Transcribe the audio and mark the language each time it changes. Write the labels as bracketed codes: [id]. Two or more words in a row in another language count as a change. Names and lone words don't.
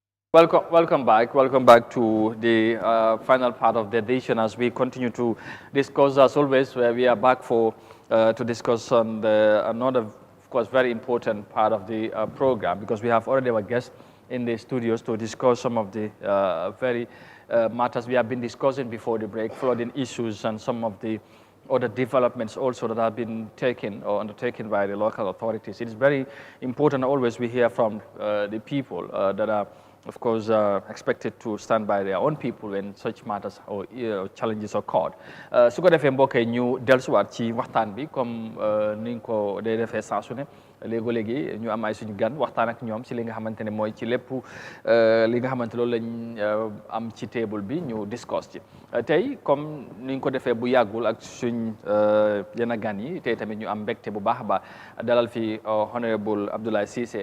[en] Welcome back to the final part of the edition as we continue to discuss, as always, where we are back for to discuss on another, of course, very important part of the program, because we have already our guests in the studios to discuss some of the very matters we have been discussing before the break, flooding issues and some of the other developments also that have been taken or undertaken by the local authorities. It is very important always we hear from the people that are, of course, expected to stand by their own people when such matters or challenges occur. [wo] Su ko defee mbokk yi ñu dellusiwaat ci waxtaan bi comme ni nga ko dee defee saa su ne léegi ñu am ay suñu gan waxtaan ak ñoom ci li nga xamante ne mooy ci lépp li nga xamante loolu lañ am ci table bi ñu discuss ci tey comme ni nga ko defee bu yàggul ak suñ yenn gan yi tey tamit ñu am mbégte bu baax a baax dalal fi honorable Abdoulaye Ceesay